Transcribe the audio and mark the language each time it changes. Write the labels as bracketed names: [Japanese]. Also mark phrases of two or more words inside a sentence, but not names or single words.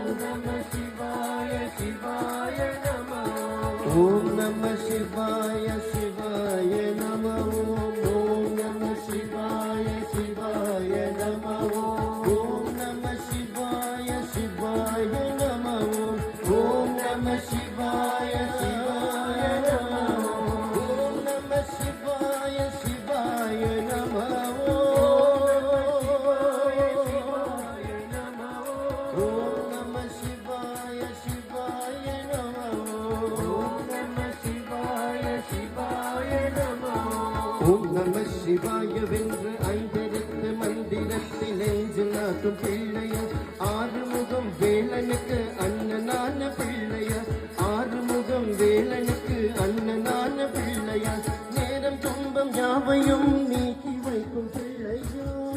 [Sanskrit] नमः शिवाय शिवाय नमः ओम नमः शिवाय शिवाय नमः ओम नमः शिवाय शिवाय नमः ओम नमः शिवाय शिवाय नमः ओम नमः शिवाय शिवाय नमः ओम नमः शिवाय शिवाय नमः ओम नमः शिवाय शिवाय नमः ओम नमः शिवाय शिवाय नमः ओम नमः शिवाय [Tamil] வென்ற ஐந்தெழுத்து மந்திரத்தில் நெஞ்சு நாட்டும் பிள்ளையார் ஆறுமுகம் வேலனுக்கு அண்ணனான பிள்ளையார் ஆறுமுகம் வேலனுக்கு அண்ணனான பிள்ளையார் நேரம் துன்பம் யாவையும் நீக்கி வைக்கும் பிள்ளையார்